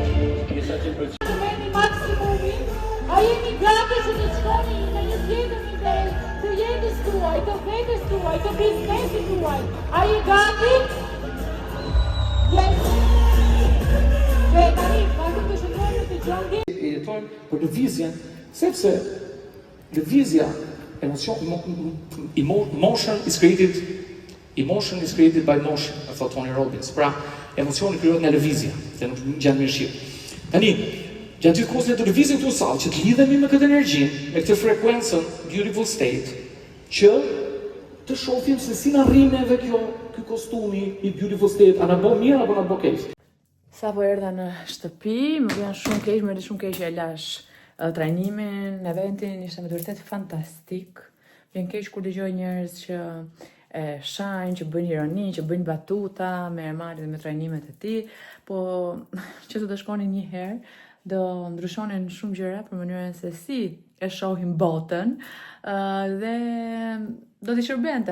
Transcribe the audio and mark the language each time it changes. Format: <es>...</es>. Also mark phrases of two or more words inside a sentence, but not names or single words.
<sq>Maksimumi, a jeni gati që të shkoni në një tjetër nivel të jetës tuaj, të vetes tuaj, të biznesit tuaj? A je gati? Yes. Dhe tani, vazhdim të shëndrojmë të gjongë. Jetojmë për lëvizjen, sepse lëvizja,</sq> <en>emotion is created by motion,</en> <sq>e thot Tony Robbins. Pra, emocioni krijohet nga lëvizja, dhe nuk gjatë mirëshirë. Tani, gjatë gjithë kohës të lëvizjen këtu sallë, që të lidhemi me këtë energji, me këtë frekuencën,</sq> <en>beautiful state,</en> <sq>që të shohim se si na rrin neve ky kostumi i</sq> <en>beautiful state,</en> <sq>a na bën mirë apo na bën keq. Sa po erdha në shtëpi, më vjen shumë keq, më shumë keq e lash trajnimin, eventin, ishte me vërtet fantastik. Vjen keq kur dëgjoj njerëz që shajnë, që bëjnë ironi, që bëjnë batuta me Ermalit dhe me trajnimet e tij, po që të shkonin një herë, do ndryshonin shumë gjëra për mënyrën se si e shohim botën dhe do t'i shërbente.</sq>